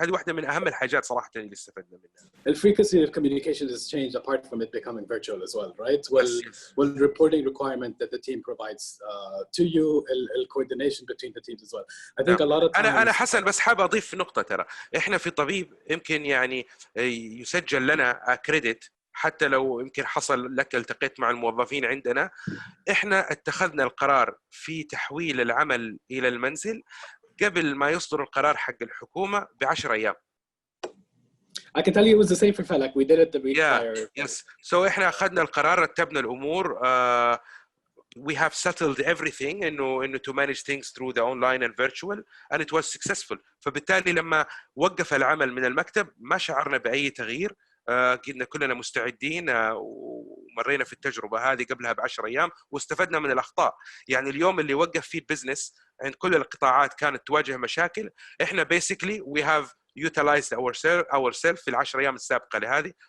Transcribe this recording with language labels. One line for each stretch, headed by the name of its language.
Arabic: هذه واحدة من أهم الحاجات صراحة اللي استفدنا منها.
English: The frequency of communication has changed apart from it becoming virtual as well, right? Well, reporting requirement that the team provides to you, coordination between the teams as well. I think a lot of times.
Arabic: أنا حسن بس حاب أضيف نقطة. ترى إحنا في طبيب يمكن يعني يسجل لنا كريدت حتى لو يمكن حصل لك التقيت مع الموظفين عندنا. احنا اتخذنا القرار في تحويل العمل الى المنزل قبل ما يصدر القرار حق الحكومه ب10 ايام.
English: I can tell you it was the same for Falak. We did it the week prior. Yes. So
Arabic: احنا اخذنا القرار، رتبنا الامور.
English: We have settled everything
Arabic: انه
English: to manage things through the online and virtual and it was successful.
Arabic: فبالتالي لما وقف العمل من المكتب ما شعرنا باي تغيير. كنا كلنا مستعدين ومرينا في التجربة هذه قبلها ب10 أيام واستفدنا من الأخطاء. يعني اليوم اللي وقف فيه البزنس عند كل القطاعات كانت تواجه مشاكل، إحنا
English: basically we have utilized ourselves
Arabic: في ال10 أيام السابقة لهذه.